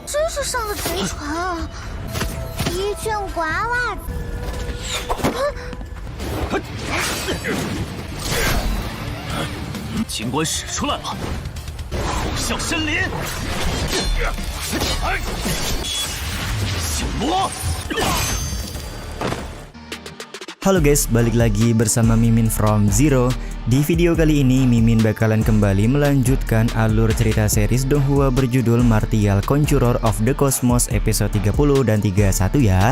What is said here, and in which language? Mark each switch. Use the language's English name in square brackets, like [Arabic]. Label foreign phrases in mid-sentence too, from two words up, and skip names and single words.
[Chinese] 真是上了贼船啊！一卷瓜娃子。警官使出来了，虎啸森林，小罗。 [Indonesian] Halo guys, balik lagi bersama Mimin from Zero. Di video kali ini Mimin bakalan kembali melanjutkan alur cerita series Donghua berjudul Martial Conjurer of the Cosmos episode 30 dan 31 ya.